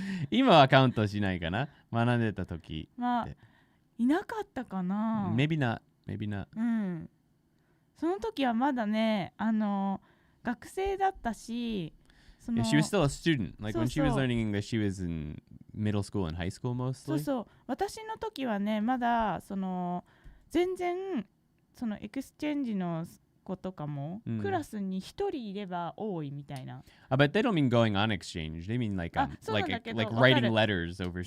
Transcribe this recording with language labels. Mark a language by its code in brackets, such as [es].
[ja] 今はカウントしないかな。学んでた時。まあいなかったかな。 [en] Maybe not. Maybe not. [ja] うん。その時はまだね、学生だったし、 [en] Yeah, she was still a student. Like when she was learning English, she was in middle school and high school mostly. [ja] そうそう。私の時はね、まだ全然エクスチェンジの子とかも、クラスに一人いれば多いみたいな。 [en] But they don't mean going on exchange. They mean like writing letters overseas.